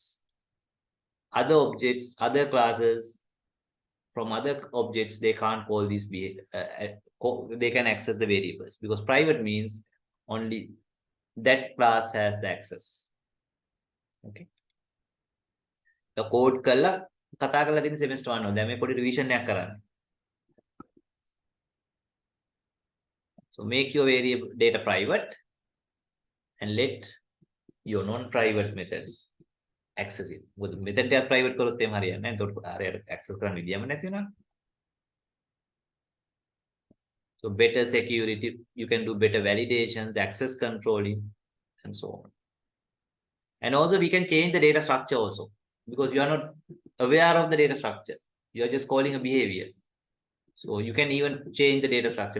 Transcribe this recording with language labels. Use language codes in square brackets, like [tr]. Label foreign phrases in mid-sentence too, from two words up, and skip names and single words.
[en] Other objects, other classes from other objects, they can't call these they can access the variables, because private means only that class has the access. Okay. The code [si] කළා කතා කරලා තියෙන semester 1 දැන් මේ පොඩි revision එකක් කරන්න. [en] So make your variable data private and let your non-private methods access it. [si] මොකද method එක private කරොත් එහෙම හරියන්නේ නැහැ. එතකොට හරියට access කරන්න විදියම නැති වෙනවා. [en] So better security, you can do better validations, access controlling, and so on. And also we can change the data structure also, because you are not aware of the data structure. You are just calling a behavior. So you can even change the data structure.